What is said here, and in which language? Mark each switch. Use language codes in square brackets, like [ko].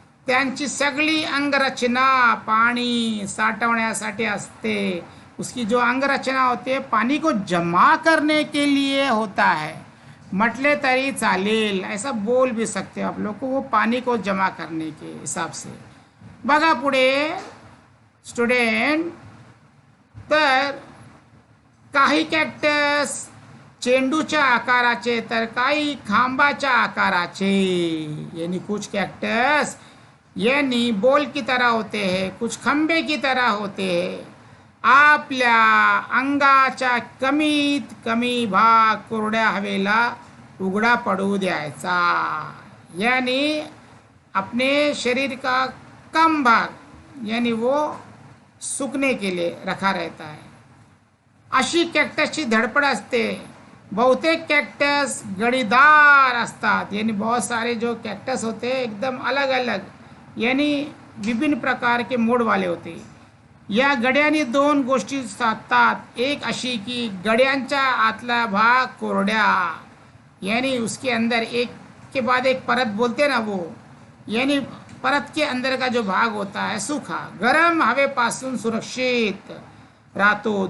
[mr] त्यांची सगळी अंगरचना पाणी साठवण्यासाठी असते. [hi] उसकी जो अंगरचना होती है पानी को जमा करने के लिए होता है. [mr] म्हटले तरी चालेल, [hi] ऐसा बोल भी सकते हो आप लोग को, वो पानी को जमा करने के हिसाब से. [mr] बघा पुढे स्टुडंट, तर काही कॅक्टस चेंडूच्या आकाराचे तर काही खांबाच्या आकाराचे. [hi] यानी कुछ कैक्टस यानी बॉल की तरह होते हैं, कुछ खंबे की तरह होते हैं. [mr] आपल्या अंगाच्या कमीत कमी भाग कोरड्या हवेला उघडा पडू द्यायचा. [hi] यानी अपने शरीर का कम भाग यानी वो सूखने के लिए रखा रहता है. [mr] अशी कॅक्टसची धडपड असते. बहुतेक कॅक्टस गडीदार असतात, [hi] यानी बहुत सारे जो कॅक्टस होते एकदम अलग अलग यानी विभिन्न प्रकार के मोड वाले होते. [mr] या गड्याने दोन गोष्टी साधतात. एक अशी की गड्यांच्या आतला भाग कोरड्या [hi] यानी उसके अंदर एक के बाद एक परत बोलते ना वो, यानी परत के अंदर का जो भाग होता है सूखा [mr] गरम हवेपासून सुरक्षित राहतो.